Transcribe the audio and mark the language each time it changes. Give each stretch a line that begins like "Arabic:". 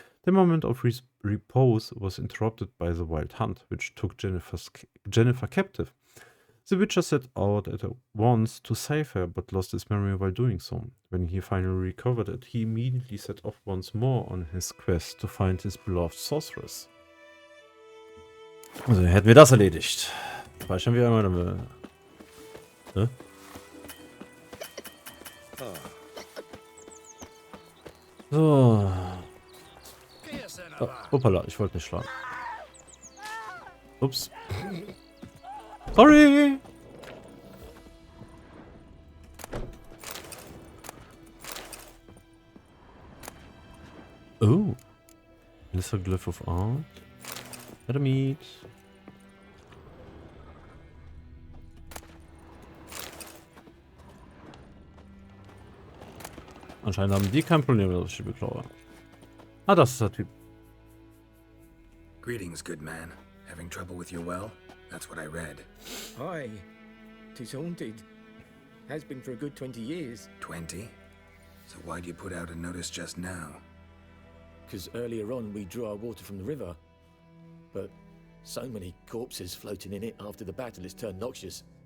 English: The moment of repose was interrupted by the wild hunt, which took Jennifer captive. The Witcher set out at once to save her, but lost his memory while doing so. When he finally recovered it, he immediately set off once more on his quest to find his beloved sorceress.
German: Also, hätten wir das erledigt. Speichern wir einmal, dann wir... So. Oh, hoppala, ich wollte nicht schlagen. Ups. Sorry!
English: Oh. Lesser Glyph of Art. Meet.
German: Anscheinend haben die kein Problem mit der Schiebeklaue. Ah, das ist der Typ.
English: Greetings, good man. Having trouble with your well? That's what I read. Aye. 'Tis haunted. Has been for a good 20 years. 20? So why'd you put out a notice just now? 'Cause earlier on we drew our water from the river. But so many corpses floating in it after the battle it's turned noxious.